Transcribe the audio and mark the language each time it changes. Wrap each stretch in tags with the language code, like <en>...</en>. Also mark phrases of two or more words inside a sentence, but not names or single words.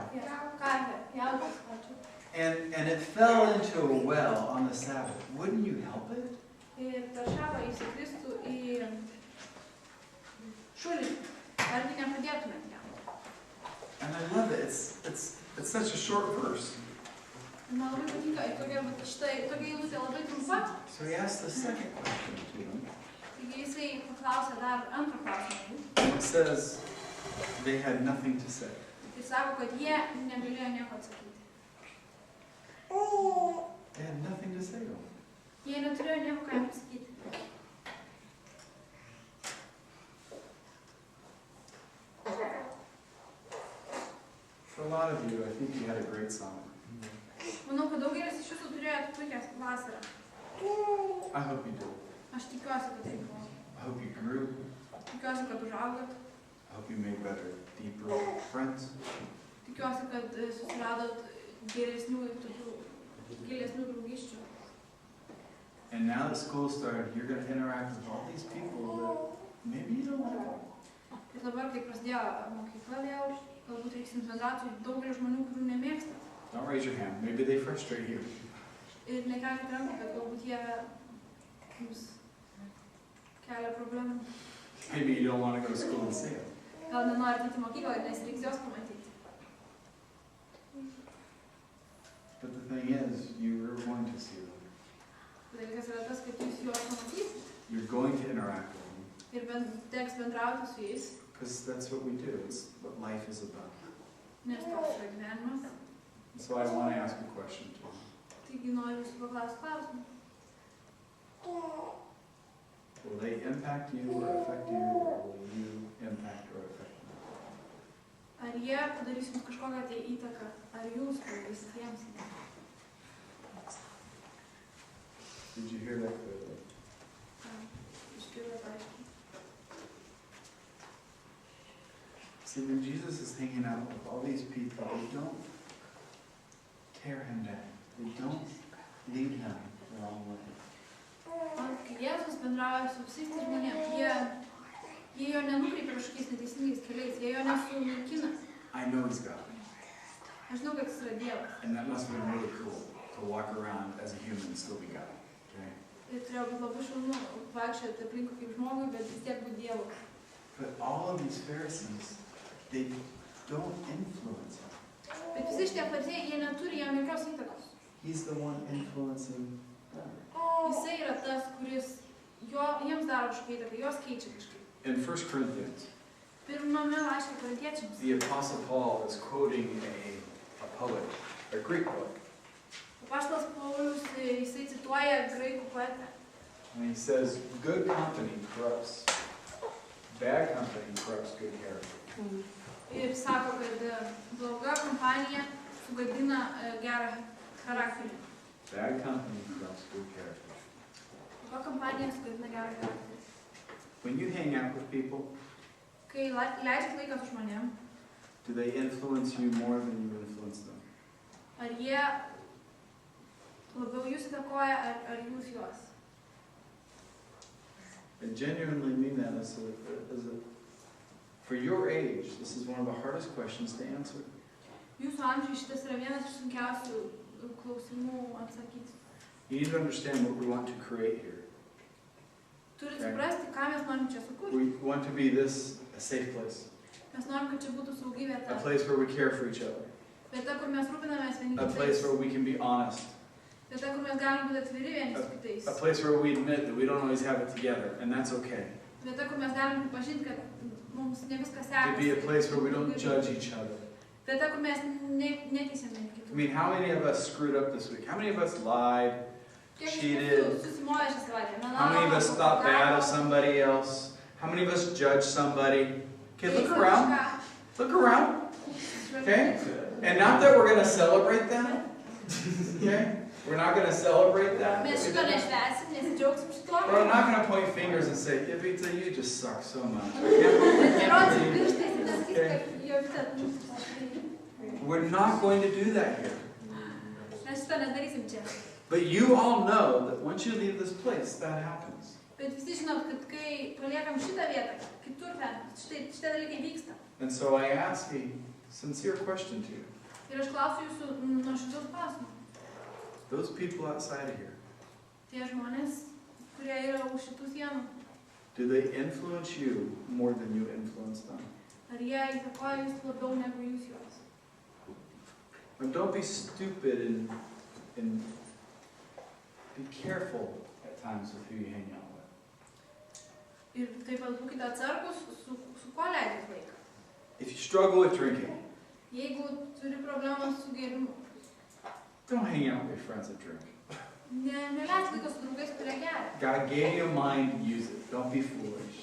<lt>Karvę, jautis, ačiū.</lt> <en>And it fell into a well on the Sabbath, wouldn't you help it?</en> <lt>Ir per šabą įsikristų į šulinį. Argi nepadėtumėt jam?</lt> <en>And I love it. It's such a short verse.</en> <lt>Man labai patinka, tokia eilutė labai trumpa.</lt> <en>So he asked the second question to them.</en> <lt>Taigi jisai paklausė dar antrą klausimą.</lt> <en>It says they had nothing to say.</en> <lt>Ir sako, kad jie negalėjo nieko atsakyti.</lt> <en>They had nothing to say to him.</en> <lt>Jie neturėjo nieko ką jam pasakyti.</lt> <en>For a lot of you, I think you had a great summer.</en> <lt>Manau, kad daugelis iš jūsų turėjo puikią vasarą.</lt> <en>I hope you did.</en> <lt>Aš tikiuosi, kad taip buvo.</lt> <en>I hope you grew.</en> <lt>Tikiuosi, kad užaugot.</lt> <en>I hope you made better, deeper friends.</en> <lt>tikiuosi, kad susiradot geresnių ir tokių gilesnių draugysčių.</lt> <en>And now that school started, you're going to interact with all these people that maybe you don't like.</en> <lt>Ir dabar, kai prasidėjo mokykla vėl, galbūt reiks bendrauti su daugelį žmonių, kurių nemėgstat.</lt> <en>Don't raise your hand. Maybe they frustrate you.</en> <lt>Ir negalite rankų, kad galbūt jie jums kelia problemų.</lt> <en>Maybe you don't want to go to school and see them.</en> <lt>Gal nenori ateiti į mokyklą, nes reiks jos pamatyti.</lt> <en>But the thing is, you're going to see them.</en> <lt>Dalykas yra tas, kad jūs juos pamatysite.</lt> <en>You're going to interact with them.</en> <lt>Ir teks bendrauti su jais.</lt> <en>Because that's what we do. It's what life is about.</en> <lt>Nes toks yra gyvenimas.</lt> <en>So I want to ask a question to you.</en> <lt>Taigi noriu jūsų paklausti klausimą.</lt> <en>Will they impact you or affect you, or will you impact or affect them?</en> <lt>Ar jie padarys jums kažkokią tai įtaką, ar jūs padarysit jiems įtaką?</lt> <en>Did you hear that clearly?</en> <lt>Išgirdot aiškiai.</lt> <en>See, when Jesus is hanging out with all these people, they don't tear him down. They don't lead him the wrong way.</en> <lt>Kai Jėzus bendrauja su visais tais žmonėmis, jie jo nenukreipia kažkokiais neteisingais keliais, jie jo nesunaikina.</lt> <en>I know he's God.</en> <lt>Aš žinau, kad jis yra Dievas.</lt> <en>And that must have been really cool to walk around as a human and still be God. Okay?</en> <lt>Ir turėjo būti labai šaunu vaikščioti aplinkui kaip žmogui, bet vis tiek būti Dievu.</lt> <en>But all of these Pharisees, they don't influence him.</en> <lt>Bet visi šitie fariziejai, jie neturi jam jokios įtakos.</lt> <en>He's the one influencing them.</en> <lt>Jisai yra tas, kuris jiems daro kažkokią įtaką, jos keičia kažkaip.</lt> <en>In 1 Corinthians,</en> <lt>Pirmame laiške korintiečiams.</lt> <en>the Apostle Paul is quoting a poet, a Greek poet.</en> <lt>Apaštalas Paulius, jisai cituoja graikų poetą.</lt> <en>And he says, good company corrupts. Bad company corrupts good character.</en> <lt>Ir sako, kad bloga kompanija sugadina gerą charakterį.</lt> <en>Bad company corrupts good character.</en> <lt>Bloga kompanija sugadina gerą charakterį.</lt> <en>When you hang out with people,</en> <lt>Kai leidžiat laiką su žmonėm,</lt> <en>do they influence you more than you influence them?</en> <lt>ar jie labiau jūs įtakoja, ar jūs juos?</lt> <en>I genuinely mean that for your age, this is one of the hardest questions to answer.</en> <lt>Jūsų amžiui šitas yra vienas iš sunkiausių klausimų atsakyti.</lt> <en>You need to understand what we want to create here.</en> <lt>Turit suprasti, ką mes norim čia sukurti.</lt> <en>We want to be this a safe place.</en> <lt>Mes norim, kad čia būtų saugi</lt> <en>A</en> <lt>vieta.</lt> <en>place where we care for each other.</en> <lt>Vieta, kur mes rūpinamės vieni</lt> <en>A place</en> <lt>kitais.</lt> <en>where we can be honest.</en> <lt>Vieta, kur mes galim būti atviri vieni su kitais.</lt> <en>A place where we admit that we don't always have it together, and that's okay.</en> <lt>Vieta, kur mes galim pripažinti, kad mums ne viskas</lt> <en>To be a</en> <lt>sekasi.</lt> <en>place where we don't judge each other.</en> <lt>Vieta, kur mes neteisiam vieni</lt> <en>I</en> <lt>kitų.</lt> <en>mean, how many of us screwed up this week? How many of us lied?</en> <lt>Kiek iš</lt> <en>cheated.</en> <lt>mūsų susimovė šią savaitę?</lt> <en>How many of us thought bad of somebody else? How many of us judged somebody? Okay, look around. Look around. Okay? And not that we're going to celebrate that. Okay? We're not going to celebrate that.</en> <lt>Mes šito nešvęsim, nesidžiaugsim šito.</lt> <en>But I'm not going to point fingers and say, Jovita, you just suck so much.</en> <lt>Nerodysim pirštais ir nesakys, kad Jovita.</lt> <en>We're not going to do that here.</en> <lt>Mes šito nedarysim čia.</lt> <en>But you all know that once you leave this place, that happens.</en> <lt>Bet visi žinot, kad kai paliekam šitą vietą, kitur ten, šitie dalykai vyksta.</lt> <en>And so I ask a sincere question to you.</en> <lt>Ir aš klausiu jūsų nuoširdžiaus klausimų.</lt> <en>Those people outside of here,</en> <lt>Tie žmonės, kurie yra už šitų sienų,</lt> <en>do they influence you more than you influence them?</en> <lt>ar jie įtakoja jūs labiau negu jūs juos?</lt> <en>And don't be stupid and be careful at times with who you hang out with.</en> <lt>Ir taip pat būkite atsargus, su kuo leidžiat laiką.</lt> <en>If you struggle with drinking,</en> <lt>Jeigu turi problemą su gėrimu,</lt> <en>don't hang out with your friends that drink.</en> <lt>neleidž laiką su draugais, kurie geria.</lt> <en>God gave you a mind, use it. Don't be foolish.</en>